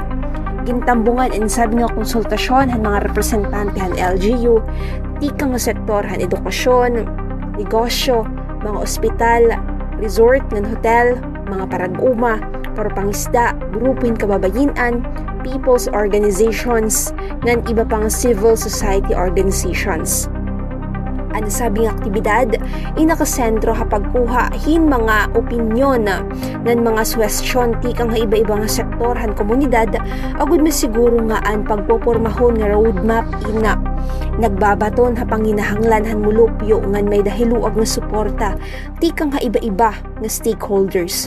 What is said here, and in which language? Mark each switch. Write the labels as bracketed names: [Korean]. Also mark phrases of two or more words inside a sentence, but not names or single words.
[Waray] Gintambungan ang sabi nga konsultasyon han mga representante han LGU, tika nga sektor han edukasyon, negosyo, mga ospital, resort ngan hotel, mga paraguma, parupangisda, grupo hin kababayinan, [English] people's organizations, [Waray] ngan iba pang [English] civil society organizations. [Waray] Ang sabing aktibidad, inakasentro hapagkuha hin mga opinyon ng mga suwestyon tikang iba-iba nga sektor han komunidad agud masiguro nga ang pagpopormahon nga roadmap ina nagbabaton hapanginahanglan han mulupyo ngan may dahiluag nga suporta tikang iba-iba nga stakeholders.